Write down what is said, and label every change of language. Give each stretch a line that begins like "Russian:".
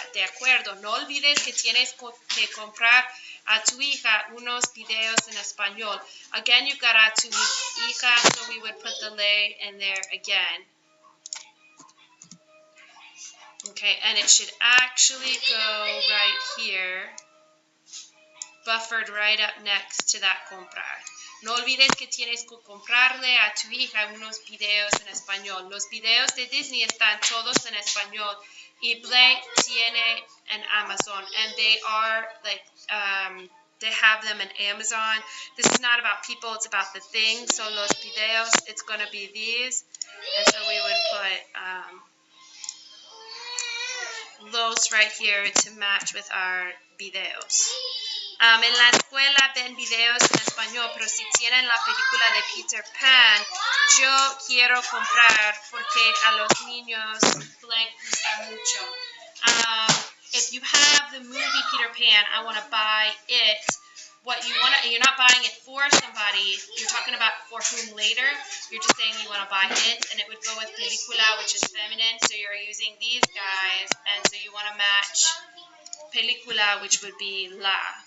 Spanish: De acuerdo, no olvides que tienes que comprar a tu hija unos videos en español.
English: Again, you've got a tu hija, so we would put the ley in there again. Okay, and it should actually go right here, buffered right up next to that comprar.
Spanish: No olvides que tienes que comprarle a tu hija unos videos en español. Los videos de Disney están todos en español. Y Blank tiene
English: an Amazon, and they are like, they have them in Amazon. This is not about people, it's about the things. So los videos, it's going to be these. And so we would put those right here to match with our videos.
Spanish: En la escuela ven videos en español, pero si tienen la película de Peter Pan, yo quiero comprar porque a los niños les gusta mucho.
English: If you have the movie Peter Pan, I want to buy it. What you want to, you're not buying it for somebody, you're talking about for whom later, you're just saying you want to buy it, and it would go with película, which is feminine, so you're using these guys, and so you want to match película, which would be la.